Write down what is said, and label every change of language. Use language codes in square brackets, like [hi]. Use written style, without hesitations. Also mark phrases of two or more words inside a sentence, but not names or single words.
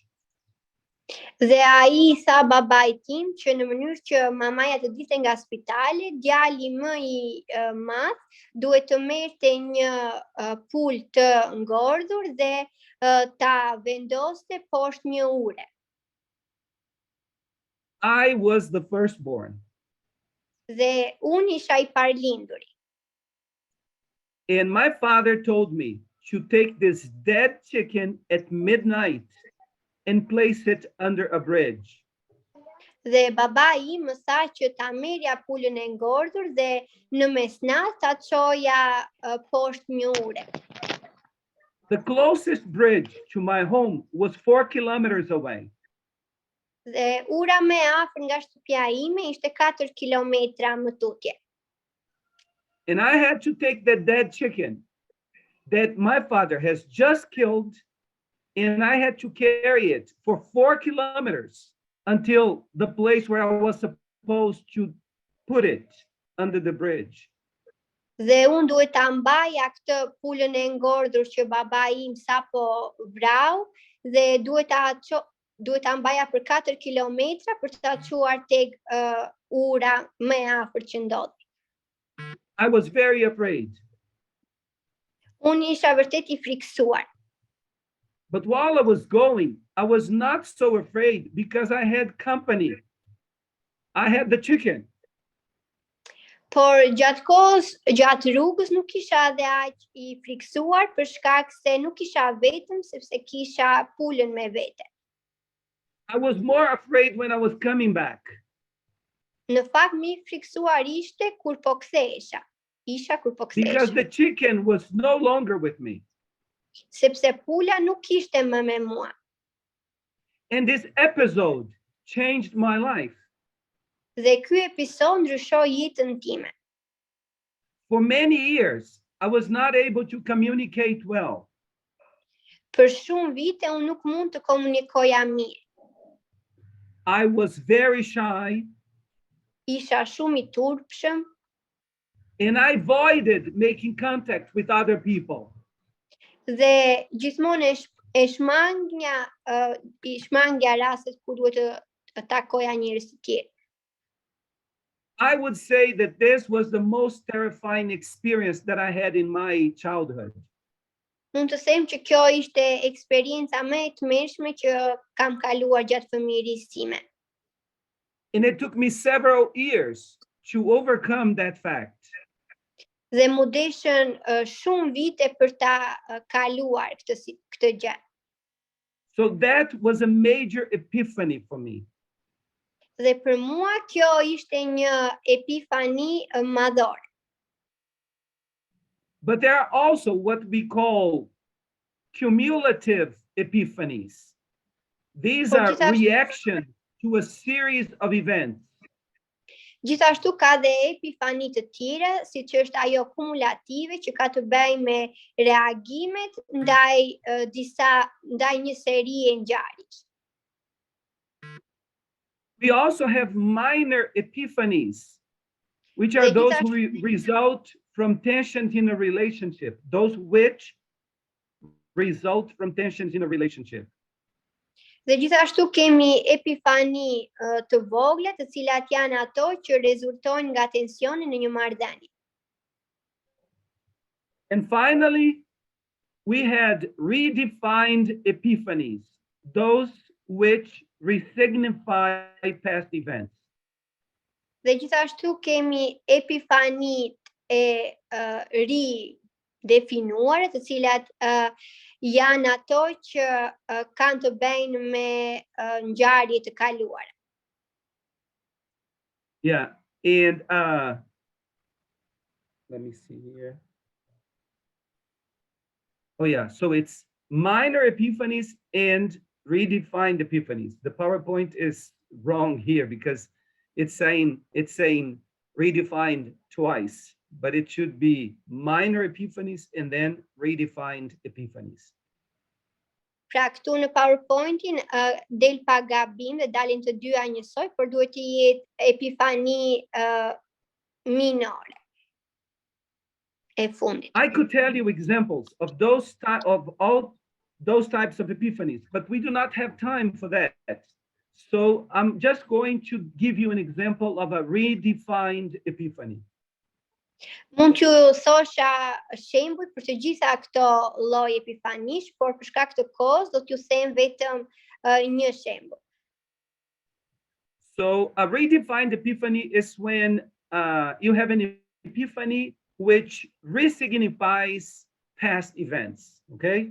[sq] Dhe ai tha babait tim që në mënyrë që mamaja të dilte nga spitali, djali më i madh duhet të merrte një pul të ngordhur dhe ta vendoste poshtë një ure. [en] I was the firstborn. [sq] Dhe unë isha I parlinduri. [en] And my father told me to take this dead chicken at midnight and place it under a bridge. [sq] Dhe baba im më tha që ta merrja pulën e ngordhur dhe në mesnatë ta çoja poshtë një ure. [en] The closest bridge to my home was 4 kilometers away. [sq] Dhe ura më e afër nga shtëpia ime ishte 4 kilometra më tutje. [en] And I had to take that dead chicken that my father has just killed, and I had to carry it for 4 kilometers until the place where I was supposed to put it under the bridge. [sq] Dhe unë duhet ta mbaja këtë pulën e ngordhur që baba im sapo vrau dhe duhet ta mbaja për 4 kilometra për ta çuar tek ura më e afërt që ndodhi. [en] I was very afraid. [sq] Unë isha vërtet I friksuar. [en] But while I was going, I was not so afraid because I had company. I had the chicken. [sq] Por gjatë rrugës nuk isha dhe aq I friksuar për shkak se nuk isha vetëm sepse kisha pulën me vete. [en] I was more afraid when I was coming back. [sq] Në fakt më I friksuar ishte kur po kthehesha. [en] Because the chicken was no longer with me. [sq] Sepse pula nuk ishte më me mua. [en] And this episode changed my life. [sq] Dhe ky episod ndryshoi jetën time. [en] For many years, I was not able to communicate well. [sq] Për shumë vite unë nuk mund të komunikoja mirë. [en] I was very shy. [sq] Isha shumë I turpshëm. [en] And I avoided making contact with other people. [sq] Dhe gjithmonë e shmangja rastet ku duhet të takoja njerëz të tjerë. [en] I would say that this was the most terrifying experience that I had in my childhood. [sq] Mund të them që kjo ishte eksperienca më e tmerrshme që kam kaluar gjatë fëmijërisë time. [en] And it took me several years to overcome that fact. [sq] Dhe mu deshën shumë vite për ta kaluar këtë gjë. [en] So that was a major epiphany for me. [sq] Dhe për mua kjo ishte një epifani madhore. [en] But there are also what we call cumulative epiphanies. These are reactions to a series of events. [sq] Gjithashtu ka dhe epifani të tjera, siç është ajo kumulative që ka të bëjë me reagimet ndaj një serie ngjarjesh. [en] We also have minor epiphanies, which are those who result from tensions in a relationship, those which result from tensions in a relationship. [sq] Dhe gjithashtu kemi epifani të vogla, të cilat janë ato që rezultojnë nga tensioni në një marrëdhënie. [en] And finally, we had redefined epiphanies, those which resignify past events. [sq] Dhe gjithashtu kemi epifanitë e ridefinuara, të cilat janë ato që kanë të bëjnë me ngjarje të kaluara. [en] Yeah, and let me see here. Oh yeah, so it's minor epiphanies and redefined epiphanies. The PowerPoint is wrong here because it's saying redefined twice, but it should be minor epiphanies and then redefined epiphanies. [sq] Pra këtu në PowerPoint-in del pa gabim dhe dalin të dyja njësoj, por duhet të jetë epifani minore e fundit. [en] I could tell you examples of all those types of epiphanies, but we do not have time for that. So I'm just going to give you an example of a redefined epiphany. [sq] Mund t'ju thosha shembuj për të gjitha këto lloj epifanish, por për shkak të kohës do t'ju them vetëm një shembull. [en] So a redefined epiphany is when you have an epiphany which resignifies past events, okay?